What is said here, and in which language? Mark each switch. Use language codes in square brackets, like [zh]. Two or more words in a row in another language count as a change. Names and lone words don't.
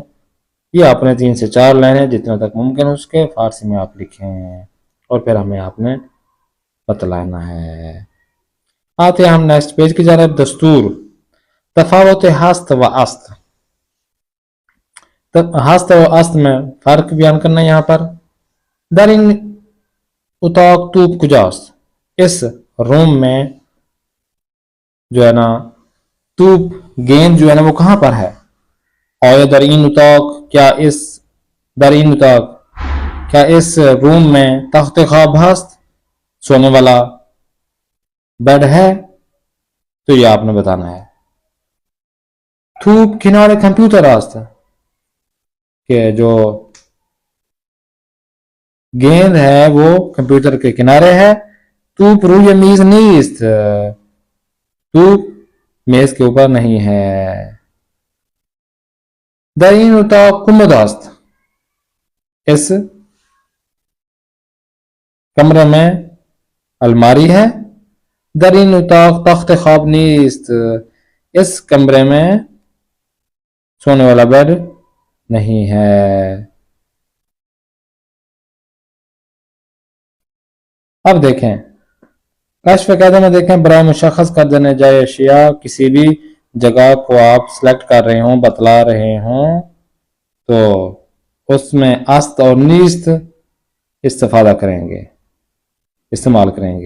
[ur] یہ آپ نے 3 سے 4 لائنیں جتنا تک ممکن اس کے فارسی میں آپ لکھیں اور پھر ہمیں آپ نے بتلانا ہے. آتے ہیں ہم نیکسٹ پیج کی جانب. [fa] دستور تفاوت ہست و است. [ur] ہست و است میں فرق بیان کرنا ہے. یہاں پر [fa] در ان اتاق توپ کجاست، [ur] اس روم میں جو ہے نا توپ گیند جو ہے نا وہ کہاں پر ہے. اور [fa] در این اتاق [ur] کیا اس [fa] در این اتاق [ur] کیا اس روم میں [fa] تخت خواب ہست، [ur] سونے والا بیڈ ہے. تو یہ آپ نے بتانا ہے. [fa] توپ کنارے کمپیوٹر است، [ur] کہ جو گیند ہے وہ کمپیوٹر کے کنارے ہے. [fa] توپ روی میز نیست، [ur] توپ میز کے اوپر نہیں ہے. [fa] در این اتاق کمد است، [ur] اس کمرے میں الماری ہے. [fa] در این اتاق تخت خواب نیست، [ur] اس کمرے میں سونے والا بیڈ نہیں ہے. اب دیکھیں کشف قاعدہ میں دیکھیں برائے مشخص کر دینے جائے اشیاء، کسی بھی جگہ کو آپ سلیکٹ کر رہے ہوں بتلا رہے ہوں تو اس میں است اور نیست استفادہ کریں گے استعمال کریں گے.